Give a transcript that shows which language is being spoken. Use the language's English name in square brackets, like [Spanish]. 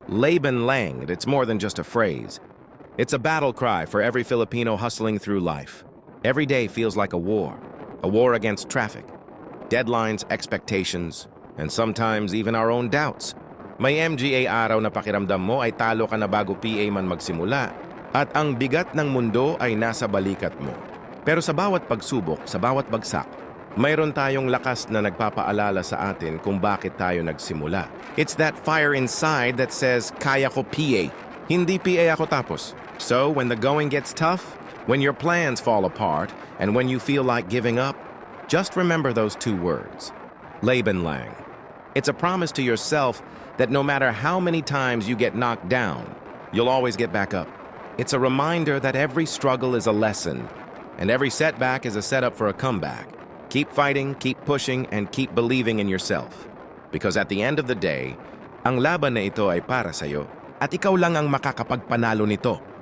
[English] Laban Lang, and it's more than just a phrase. It's a battle cry for every Filipino hustling through life. Every day feels like a war against traffic, deadlines, expectations, and sometimes even our own doubts. [Filipino] May MGA araw na pakiramdam mo ay talo ka na bago PA man magsimula at ang bigat ng mundo ay nasa balikat mo. Pero sa bawat pagsubok, sa bawat bagsak, mayroon tayong lakas na nagpapaalala sa atin kung bakit tayo nagsimula. [English] It's that fire inside that says, [Filipino] kaya ko PA. Hindi PA ako tapos. [English] So when the going gets tough, when your plans fall apart, and when you feel like giving up, just remember those two words, Laban Lang. It's a promise to yourself that no matter how many times you get knocked down, you'll always get back up. It's a reminder that every struggle is a lesson, and every setback is a setup for a comeback. Keep fighting, keep pushing, and keep believing in yourself. Because at the end of the day, [Filipino] ang laban na ito ay para sa'yo, at ikaw lang ang makakapagpanalo nito.